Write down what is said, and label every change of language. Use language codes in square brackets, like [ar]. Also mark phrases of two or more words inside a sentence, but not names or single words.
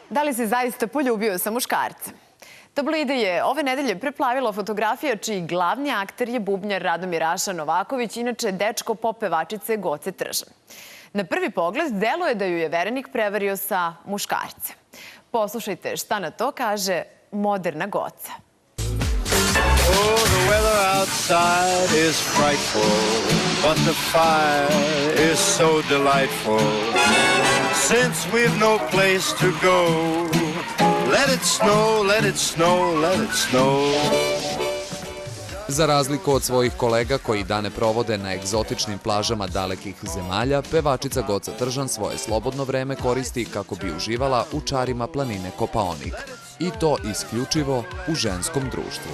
[sr] Da li si zaista poljubio sa muškarcem? Tabloide je ove nedelje preplavila fotografija čiji glavni akter je bubnjar Radomir Raša Novaković, inače dečko pop pevačice Goce Tržan. Na prvi pogled deluje da ju je verenik prevario sa muškarcem. Poslušajte šta na to kaže moderna Goca. [en] Oh, the weather outside is frightful, but the fire is so delightful. Since we've no place to go, let it snow, let it snow, let it snow. [sr] Za razliku od svojih kolega koji dane provode na egzotičnim plažama dalekih zemalja, pevačica Goca Tržan svoje slobodno vreme koristi kako bi uživala u čarima planine Kopaonik. I to isključivo u ženskom društvu.